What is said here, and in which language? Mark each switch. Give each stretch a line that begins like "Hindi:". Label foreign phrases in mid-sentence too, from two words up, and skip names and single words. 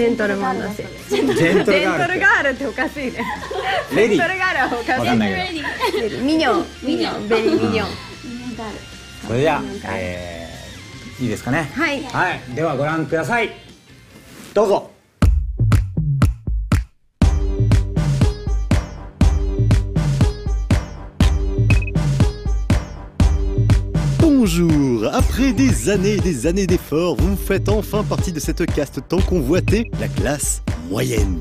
Japanese: ジェントルマンだし。ジェントルガールっておかしいね。レディー。ジェントルガールはおかしい。わかんないけど。ミニョン、ベリーミニョン。ミニョンガール。それじゃあ、いいですかね。はい。はい。ではご覧ください。どうぞ。
French: Bonjour! Après des années et des années d'efforts, vous faites enfin partie de cette caste tant convoitée, la classe moyenne.